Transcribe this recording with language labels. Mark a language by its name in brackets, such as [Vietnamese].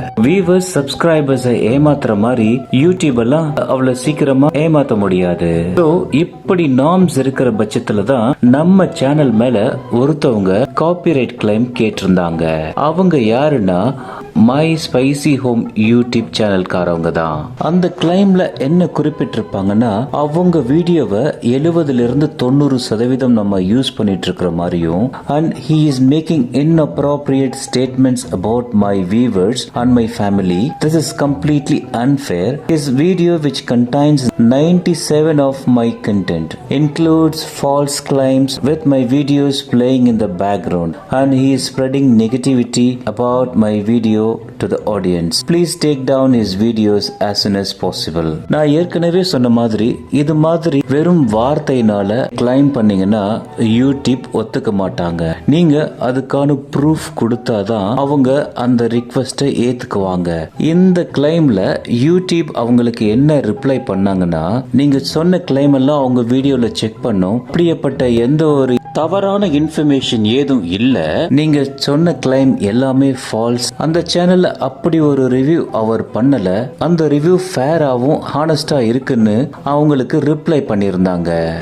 [Tamil] Viewers subscribers ஏமாத்துற மாதிரி YouTube எல்லாம் அவ்வளவு சீக்கிரமா ஏமாத்த முடியாது. இப்படி நார்ம்ஸ் இருக்கிற பட்சத்துல தான் நம்ம சேனல் மேல ஒருத்தவங்க காப்பிரைட் கிளைம் கேட்டிருந்தாங்க. அவங்க யாருன்னா மை ஸ்பைசி ஹோம் யூடியூப் சேனல்காரவங்க தான். அந்த கிளைம்ல என்ன குறிப்பிட்டிருப்பாங்கன்னா, அவங்க வீடியோவை 70-90% நம்ம யூஸ் பண்ணிட்டு இருக்கிற மாதிரியும், [English] and he is making inappropriate statements about my viewers and my family. This is completely unfair. His video, which contains 97 of my content, includes false claims with my videos playing in the background, and he is spreading negativity about my video to the audience. Please take down his videos as soon as possible. [Tamil] நான் ஏற்கனவே சொன்ன மாதிரி இது மாதிரி வெறும் வார்த்தையினால claim பண்ணீங்கன்னா YouTube ஒத்துக்க மாட்டாங்க. நீங்க அதுக்கான ப்ரூஃப் கொடுத்தாதான் அவங்க அந்த ரிக்வெஸ்டை ஏத்துக்குவாங்க. இந்த கிளைம்ல யூடியூப் அவங்களுக்கு என்ன ரிப்ளை பண்ணாங்கன்னா, நீங்க சொன்ன கிளைம் எல்லாம் அவங்க வீடியோல செக் பண்ணோம், அப்படியேப்பட்ட எந்த ஒரு தவறான இன்ஃபர்மேஷன் ஏதும் இல்ல, நீங்க சொன்ன கிளைம் எல்லாமே ஃபால்ஸ், அந்த சேனல்ல அப்படி ஒரு ரிவ்யூ அவர் பண்ணல, அந்த ரிவ்யூ ஃபேராவும் ஹானஸ்டா இருக்குன்னு அவங்களுக்கு ரிப்ளை பண்ணியிருந்தாங்க.